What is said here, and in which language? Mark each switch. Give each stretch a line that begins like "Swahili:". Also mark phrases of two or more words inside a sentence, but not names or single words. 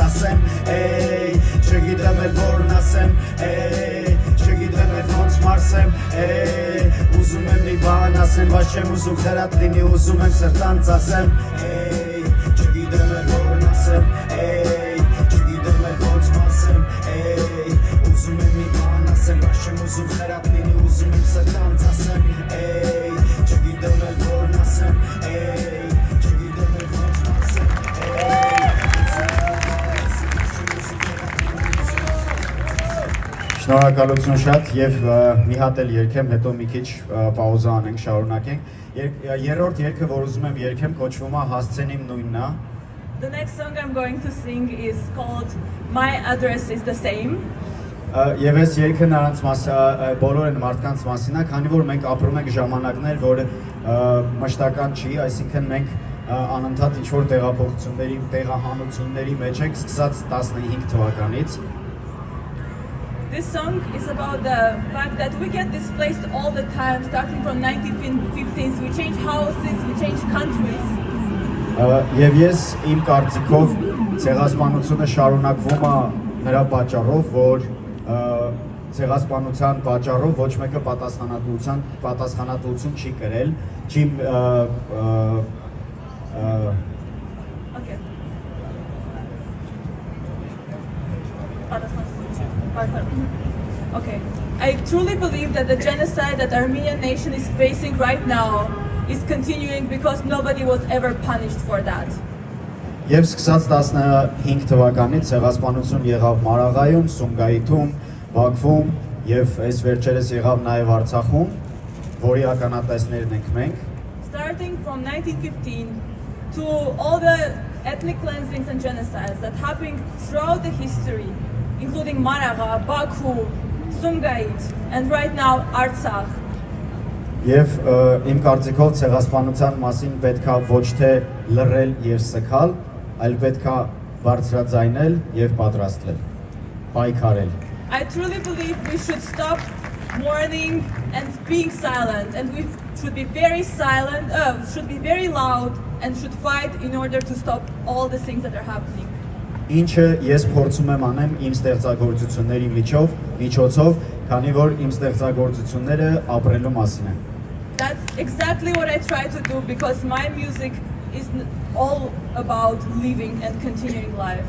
Armenian: ասեմ, էյ, չգիտեմ էլ որն ասեմ, էյ, չգիտեմ էլ ոնց մարսեմ, էյ, ուզում եմ մի բան ասեմ, բայց չեմ ուզում խրատ լինի, ուզում եմ սրտանց ասեմ, էյ, չգիտեմ էլ որն ասեմ, էյ, չգիտեմ էլ ոնց մարսեմ, էյ, ուզում եմ մի բան ասեմ, բայց չեմ ուզում խրատ լինի, ուզում եմ սրտանց ասեմ, էյ, չգիտեմ էլ որն ասեմ, էյ, չգիտեմ էլ ոնց մարսեմ, Շնորհակալություն շատ եւ մի հատ էլ երգեմ, հետո մի քիչ պաուզա անենք, շարունակենք։ Երրորդ երգը, որ ուզում եմ երգեմ, կոչվում է Հասցեն իմ նույնն է։
English: The next song I'm going to sing is called My Address is the Same.
Armenian: Եվ այս երգը նրանց բոլոր են մարդկանց մասին է, քանի որ մենք ապրում ենք ժամանակներ, որը մշտական չի, այսինքն մենք անընդհատ ինչ-որ տեղափոխությունների, տեղահանությունների մեջ ենք, սկսած 15 թվականից։
English: This song is about the fact that we get displaced all the time, starting from 1950s. We change houses, we change countries.
Armenian: Եվ ես իմ կարծիքով ցեղասպանությունը շարունակվում է նրա պատճառով, որ ցեղասպանության պատճառով ոչ մեկը պատասխանատվություն չի կրել, չի
English: Okay. I truly believe that the genocide that Armenian nation is facing right now is continuing because nobody was ever punished for that.
Armenian: Եվ սկսած 15 թվականից ցեղասպանություն եղավ Մարաղայում, Սումգայիթում, Բաքվում եւ այս վերջերս եղավ նաեւ Արցախում, որի ականատեսներն ենք մենք։
English: Starting from 1915 to all the ethnic cleansings and genocides that happened throughout the history, including Maraga, Baku, Sumgait, and right now Artsakh.
Armenian: Եվ իմ կարծիքով ցեղասպանության մասին պետք է ոչ թե լռել եւ սգալ, այլ պետք է բարձրաձայնել եւ պատրաստվել, պայքարել։
English: I truly believe we should stop mourning and being silent, and we should be very silent, should be very loud, and should fight in order to stop all the things that are happening.
Armenian: Ինչը ես փորձում եմ անեմ իմ ստեղծագործությունների միջոցով, քանի որ իմ ստեղծագործությունները ապրելու մասին են։
English: That's exactly what I try to do because my music is all about living and continuing life.